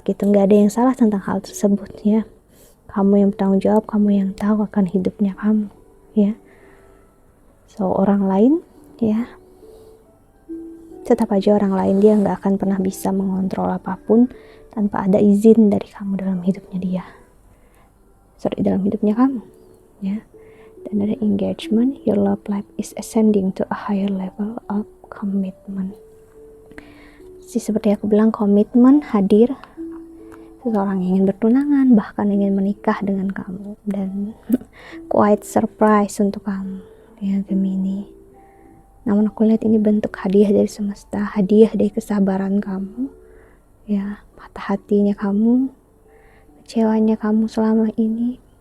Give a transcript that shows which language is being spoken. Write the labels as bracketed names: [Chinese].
[Indonesian] Gitu, nggak ada yang salah tentang hal tersebut ya. Kamu yang bertanggung jawab, kamu yang tahu akan hidupnya kamu ya. So orang lain ya, tetap aja orang lain, dia nggak akan pernah bisa mengontrol apapun tanpa ada izin dari kamu dalam hidupnya dia. Dalam hidupnya kamu ya. Dan ada engagement, [English] your love life is ascending to a higher level of commitment. [Indonesian] Seperti aku bilang, komitmen hadir. Seseorang ingin bertunangan, bahkan ingin menikah dengan kamu, dan [English] quite surprise [Indonesian] untuk kamu ya Gemini. Namun aku lihat ini bentuk hadiah dari semesta, hadiah dari kesabaran kamu ya, patah hatinya kamu, kecewanya kamu selama ini.